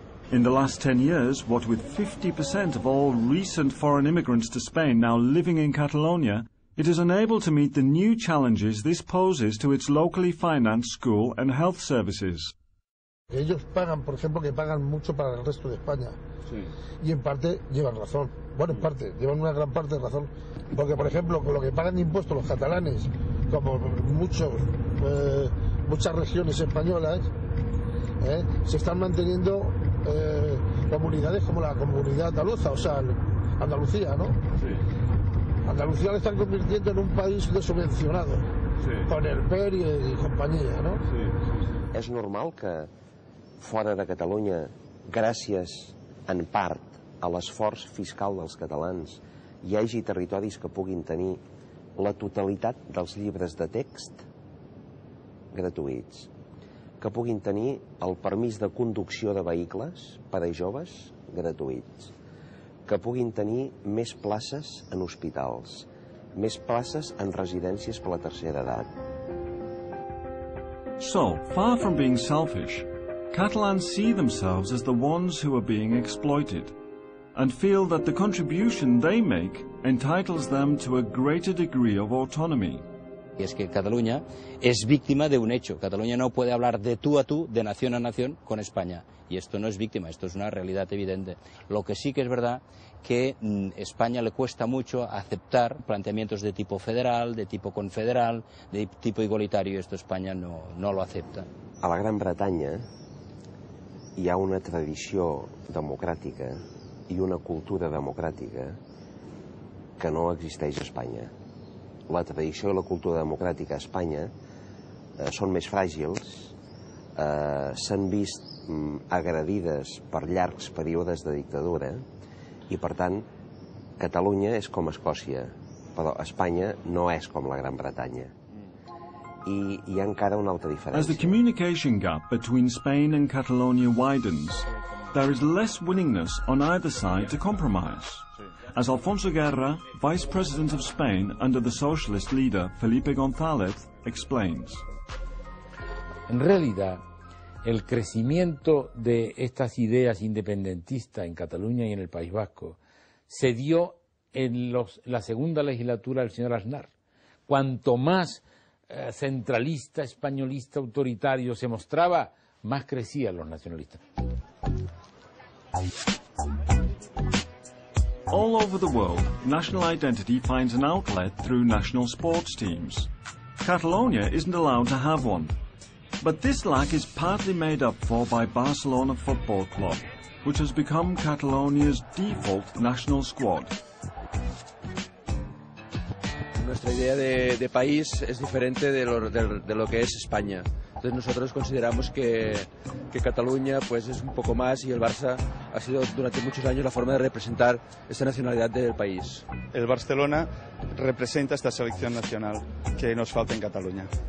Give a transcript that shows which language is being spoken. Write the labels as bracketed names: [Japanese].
[English] In the last 10 years, what with 50% of all recent foreign immigrants to Spain now living in Catalonia, it is unable to meet the new challenges this poses to its locally financed school and health services. [Spanish] Ellos pagan, por ejemplo, que pagan mucho para el resto de España. Sí. Y en parte llevan razón. Bueno, en parte, llevan una gran parte de razón. Porque, por ejemplo, con lo que pagan de impuestos los catalanes, como muchas regiones españolas, se están manteniendo comunidades como la comunidad andaluza, o sea, Andalucía, ¿no? Sí. Andalucía le están convirtiendo en un país subvencionado, sí, con el PER y compañía, ¿no? Sí. [Catalan] És normal que fora de Catalunya, gràcies en part a l'esforç fiscal dels catalans, hi hagi territoris que puguin tenir la totalitat dels llibres de text gratuïts, que puguin tenir el permís de conducció de vehicles per a joves gratuïts, que puguin tenir més places en hospitals, més places en residències per la tercera edat. [English] So, far from being selfish, Catalans see themselves as the ones who are being exploited, and feel that the contribution they make entitles them to a greater degree of autonomy. [Spanish] Y es que Cataluña es víctima de un hecho. Cataluña no puede hablar de tú a tú, de nación a nación, con España. Y esto no es víctima, esto es una realidad evidente. Lo que sí que es verdad que España le cuesta mucho aceptar planteamientos de tipo federal, de tipo confederal, de tipo igualitario, y esto España no lo acepta. [Catalan] A la Gran Bretanya hi ha una tradició democràtica i una cultura democràtica que no existeix a Espanya. La tradició i la cultura democràtica a Espanya són més fràgils, s'han vist agredides per llargs períodes de dictadura i, per tant, Catalunya és com Escòcia, però Espanya no és com la Gran Bretanya. I hi ha encara una altra diferència. [English] As the communication gap between Spain and Catalonia widens, there is less willingness on either side to compromise. As Alfonso Guerra, Vice President of Spain under the socialist leader Felipe González, explains. [Spanish] En realidad, el crecimiento de estas ideas independentistas en Cataluña y en el País Vasco se dio en la segunda legislatura del señor Aznar. Cuanto más centralista, españolista, autoritario se mostraba, más crecían los nacionalistas. [English] All over the world, national identity finds an outlet through national sports teams. Catalonia isn't allowed to have one. But this lack is partly made up for by Barcelona Football Club, which has become Catalonia's default national squad. [Spanish] Nuestra idea de país es diferente de lo que es España. Entonces nosotros consideramos que Cataluña pues es un poco más, y el Barça ha sido durante muchos años la forma de representar esta nacionalidad del país. El Barcelona representa esta selección nacional que nos falta en Cataluña.